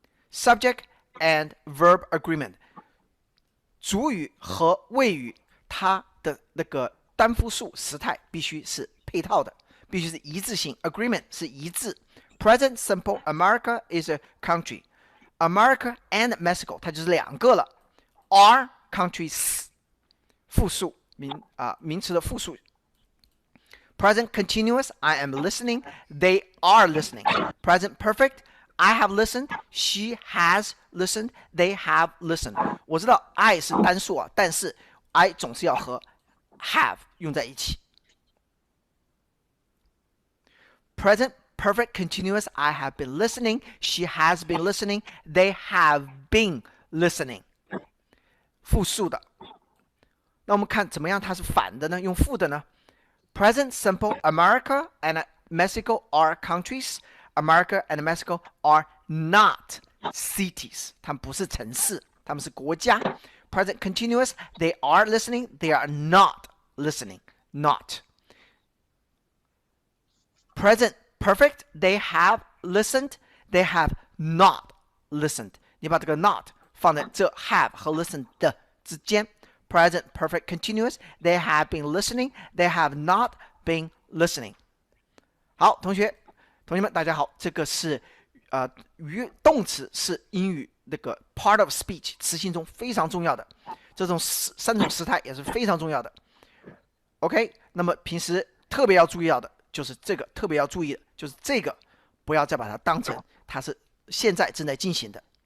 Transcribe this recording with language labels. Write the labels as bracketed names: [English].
[English] Subject and verb agreement， [Chinese] 主语和谓语它的那个单复数时态必须是配套的，必须是一致性。 [English] Agreement [Chinese] 是一致。 [English] Present simple America is a country， America and Mexico [Chinese] 它就是2个了。 [English] Are countries [Chinese] 复数名词的复数。 [English] Present continuous I am listening， they are listening。 Present perfect I have listened， she has listened， they have listened。 [Chinese] 我知道 I 是单数啊，但是 I 总是要和 have 用在一起。 [English] Present perfect continuous I have been listening， she has been listening， they have been listening。 [Chinese] 复数的。那我们看怎么样它是反的呢？用负的呢 [English] ？Present simple America and Mexico are countries. America and Mexico are not cities. [Chinese] 它们不是城市，它们是国家。 [English] Present continuous, they are listening, they are not listening. Not. Present perfect, they have listened, they have not listened. [Chinese] 你把这个 not 放在这 have 和 listen 的之间。 [English] Present perfect continuous, they have been listening, they have not been listening. [Chinese] 好，同学们，大家好，这个是动词是英语那个 [English] part of speech [Chinese] 词性中非常重要的，这种三种时态也是非常重要的。 OK， 那么平时特别要注意到的就是这个，特别要注意的就是这个，不要再把它当成它是现在正在进行的。